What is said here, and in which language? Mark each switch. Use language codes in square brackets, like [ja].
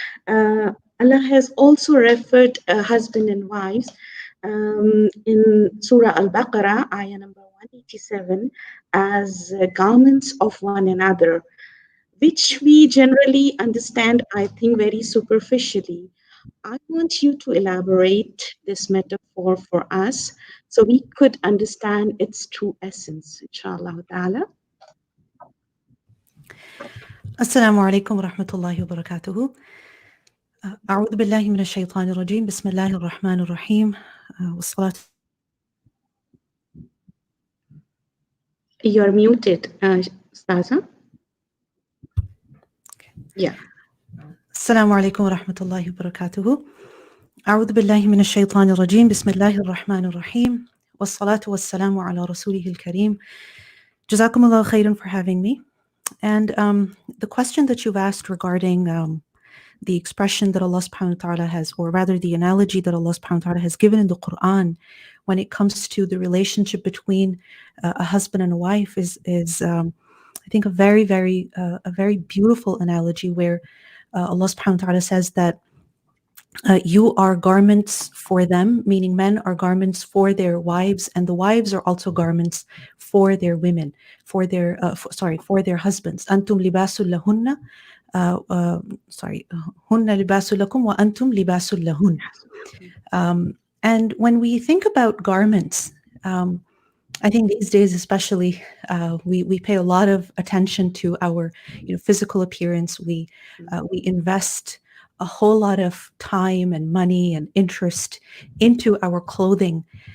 [en] Allah has also referred husband and wives in Surah Al-Baqarah, ayah number 187, as garments of one another, which we generally understand, I think, very superficially. I want you to elaborate this metaphor for us so we could understand its true essence, inshallah ta'ala. [ar] السلام عليكم ورحمة الله وبركاته. أعوذ بالله من الشيطان الرجيم. بسم الله الرحمن الرحيم. والصلاة. [en] You're muted, Staza. Yeah. [ar] السلام عليكم ورحمة الله وبركاته. أعوذ بالله من الشيطان الرجيم. بسم الله الرحمن الرحيم. والصلاة والسلام على رسوله الكريم. جزاكم الله خيرا [en] for having me. And the question that you've asked regarding the expression that Allah subhanahu wa ta'ala has, or rather the analogy that Allah subhanahu wa ta'ala has given in the Quran when it comes to the relationship between a husband and a wife is I think a very beautiful analogy where Allah subhanahu wa ta'ala says that you are garments for them, meaning men are garments for their wives, and the wives are also garments for their women, for their husbands. [ar] Antum libasul lahunna [en] sorry, [ar] هن لباس لكم وأنتم لباس لهن. [en] And when we think about garments, I think these days especially, we pay a lot of attention to our physical appearance. We invest a whole lot of time and money and interest into our clothing.